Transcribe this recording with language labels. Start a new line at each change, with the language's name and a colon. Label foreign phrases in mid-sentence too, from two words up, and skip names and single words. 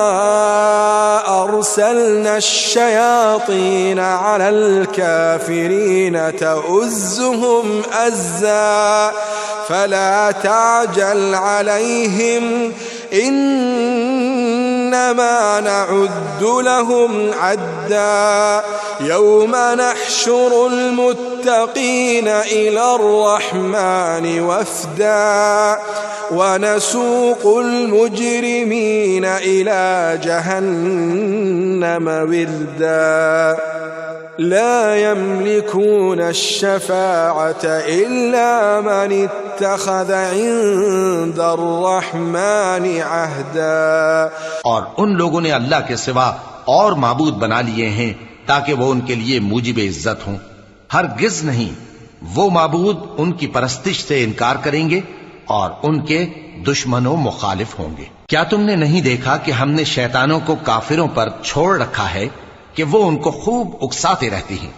Arabic: أرسلنا الشياطين على الكافرين تؤزهم أزا فلا تعجل عليهم إنما نعد لهم عدا يوم نحشر المتقين إلى الرحمن وفدا ونسوق المجرمين إلى جهنم وردا لا يملكون الشفاعة إلا من اتخذ عند الرحمن عهدا.
Urdu: اور ان لوگوں نے اللہ کے سوا اور معبود بنا لیے ہیں تاکہ وہ ان کے لیے موجب عزت ہوں. ہرگز نہیں، وہ معبود ان کی پرستش سے انکار کریں گے اور ان کے دشمنوں مخالف ہوں گے. کیا تم نے نہیں دیکھا کہ ہم نے شیطانوں کو کافروں پر چھوڑ رکھا ہے کہ وہ ان کو خوب اکساتے رہتی ہیں?